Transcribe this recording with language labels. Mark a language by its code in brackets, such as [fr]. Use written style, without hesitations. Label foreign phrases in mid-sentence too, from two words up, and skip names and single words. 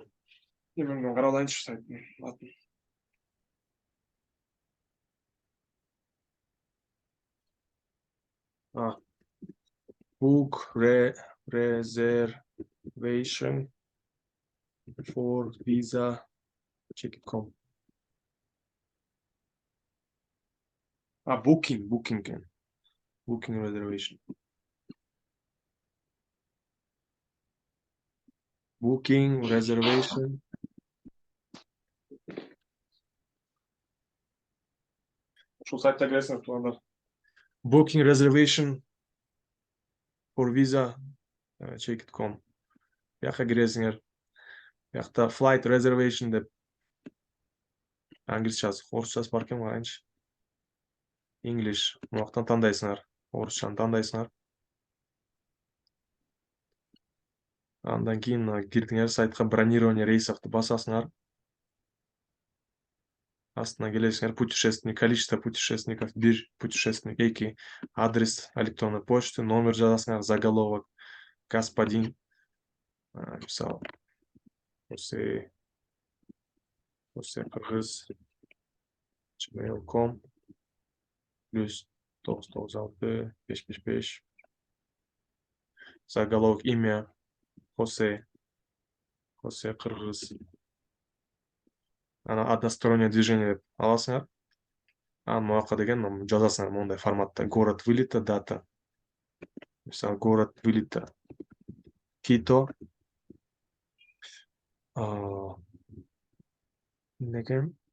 [ky] Мен карап алайынчы сайттын атын. [en] Book reservation for visa check.com. Booking reservation. Booking reservation. [ky] Ушул сайтта киресиңер туугандар. [en] Booking reservation for visa check.com. [ky] Бияка киресиңер. Биякта [en] flight reservation [ky] деп англисчасы, орусчасы бар экен карайынчы. English. Муактан тандайсыңар. Орусчаны тандайсыңар. Андан кийин кирдиңер сайтка [ru] бронирование рейсовду [ky] басасыңар. Астына келесиңер [ru] путешественник, количество путешественников 1, путешественник 2, адрес электронной почты, номер жазасыңар, заголовок, господин, [ky] мисалы, Хосе Кыргыз gmail.com +996 555. [ru] Заголовок, имя Хосе Кыргыз. Одностороннее движение [ky] деп аласыңар. Муака деген жазасыңар мондай форматта. [ru] Город вылета, дата. [ky] Мисалы, [ru] город вылета [ky] Кито. Некен?